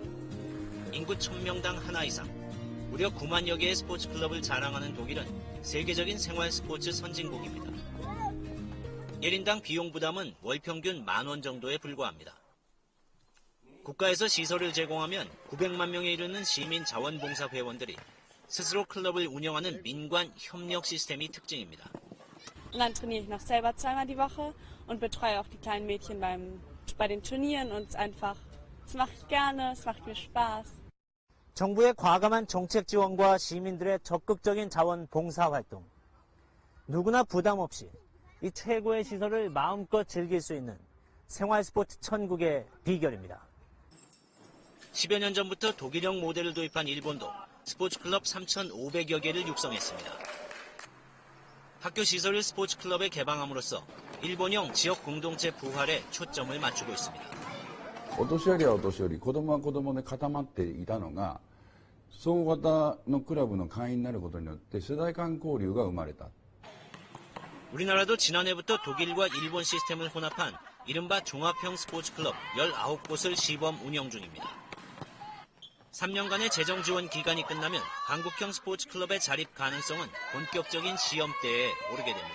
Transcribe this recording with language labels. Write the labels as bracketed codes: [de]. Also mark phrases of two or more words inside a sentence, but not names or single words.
[ko] 인구 1000명당 하나 이상, 무려 9만여 개의 스포츠 클럽을 자랑하는 독일은 세계적인 생활 스포츠 선진국입니다. 1인당 비용 부담은 월 평균 10,000원 정도에 불과합니다. 국가에서 시설을 제공하면 900만 명에 이르는 시민 자원봉사 회원들이 스스로 클럽을 운영하는 민관 협력 시스템이 특징입니다. [de] Und dann trainiere ich noch selber zweimal die Woche und betreue auch die kleinen Mädchen bei den Turnieren und es mache ich gerne, es macht mir Spaß. [ko] 정부의 과감한 정책 지원과 시민들의 적극적인 자원 봉사 활동. 누구나 부담 없이 이 최고의 시설을 마음껏 즐길 수 있는 생활 스포츠 천국의 비결입니다. 10여 년 전부터 독일형 모델을 도입한 일본도 스포츠 클럽 3,500여 개를 육성했습니다. 학교 시설을 스포츠 클럽에 개방함으로써 일본형 지역 공동체 부활에 초점을 맞추고 있습니다. [ja] お年寄りはお年寄り、子供は子供で固まっていたのが、総合型のクラブの会員になることによって世代間交流が生まれた。 [ko] 우리나라도 지난해부터 독일과 일본 시스템을 혼합한 이른바 종합형 스포츠 클럽 19곳을 시범 운영 중입니다. 3년간의 재정 지원 기간이 끝나면 한국형 스포츠 클럽의 자립 가능성은 본격적인 시험대에 오르게 됩니다.